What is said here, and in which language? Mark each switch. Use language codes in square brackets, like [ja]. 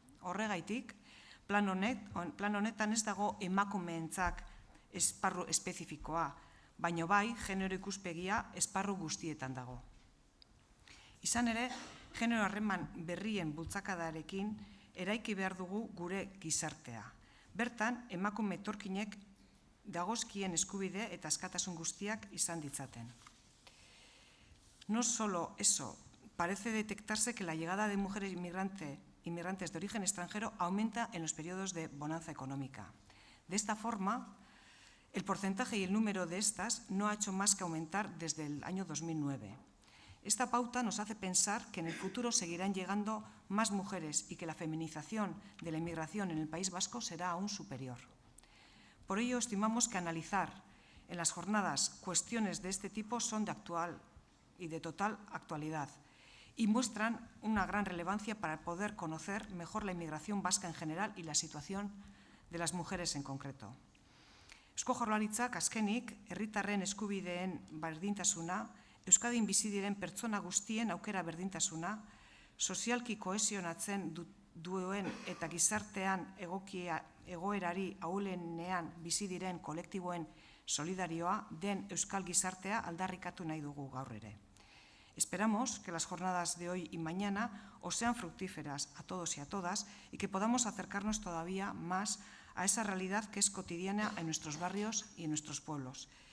[eu] Horregaitik, plan honetan ez dago emakumeentzak esparru espezifikoa, baino bai genero ikuspegia esparru guztietan dago. Izan ere, genero harreman berrien bultzakadarekin eraiki behar dugu gure gizartea. Bertan, emakume etorkinek dagozkien eskubide eta askatasun guztiak izan ditzaten. [es] No solo eso, parece detectarse que la llegada de mujeres inmigrantes de origen extranjero aumenta en los periodos de bonanza económica. De esta forma, el porcentaje y el número de estas no ha hecho más que aumentar desde el año 2009. Esta pauta nos hace pensar que en el futuro seguirán llegando más mujeres y que la feminización de la inmigración en el País Vasco será aún superior. Por ello, estimamos que analizar en las jornadas cuestiones de este tipo son de actual y de total actualidad y muestran una gran relevancia para poder conocer mejor la inmigración vasca en general y la situación de las mujeres en concreto. [eu] Eusko Jaurlaritzak azkenik herritarren eskubideen berdintasuna, Euskadin bizi diren pertsona guztien aukera berdintasuna, sozialki kohesionatzen duen eta gizartean egoerari ahulenean bizi diren kolektiboen solidarioa den euskal gizartea aldarrikatu nahi dugu gaur ere. [es] Esperamos que las jornadas de hoy y mañana os sean fructíferas a todos y a todas y que podamos acercarnos todavía más a esa realidad que es cotidiana en nuestros barrios y en nuestros pueblos.